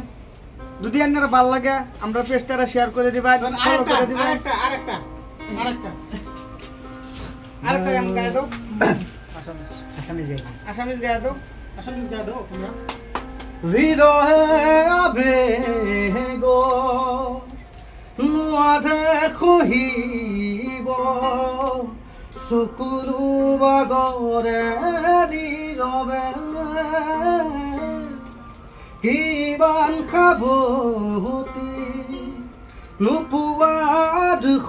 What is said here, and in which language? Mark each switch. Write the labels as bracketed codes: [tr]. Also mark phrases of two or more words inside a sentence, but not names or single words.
[bn] যদি আপনারা ভালো লাগে আমরা পেজটা শেয়ার করে দিবেন, ফলো করে দিবেন। আরেকটা গান গায় দাও। আসামিজ গায় দাও। তোমরা [as] হৃদয়ে আবেগ নোৱাৰে খহিব, চকুলো বাগৰে নীৰৱে, কিমান সাৱতি নোপোৱাত